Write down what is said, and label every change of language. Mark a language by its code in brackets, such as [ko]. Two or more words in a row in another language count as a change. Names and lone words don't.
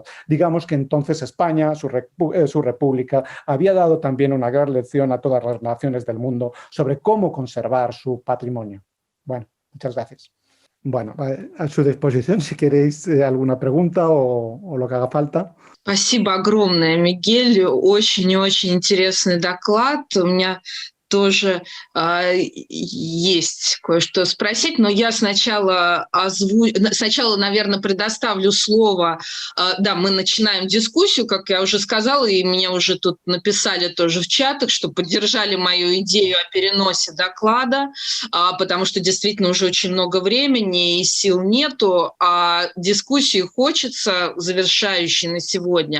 [es] Digamos que entonces España, su república, había dado también una gran lección a todas las naciones del mundo sobre cómo conservar su patrimonio. Bueno, muchas gracias. Bueno, a su disposición si queréis alguna pregunta o lo que haga falta. [ru] Спасибо огромное, Мигель. Очень-очень интересный доклад. У меня тоже есть кое-что спросить, но я сначала, наверное, предоставлю слово. Да, мы начинаем дискуссию, как я уже сказала, и мне уже тут написали тоже в чатах, что поддержали мою идею о переносе доклада, потому что действительно уже очень много времени и сил нету, а дискуссии хочется, завершающей на сегодня.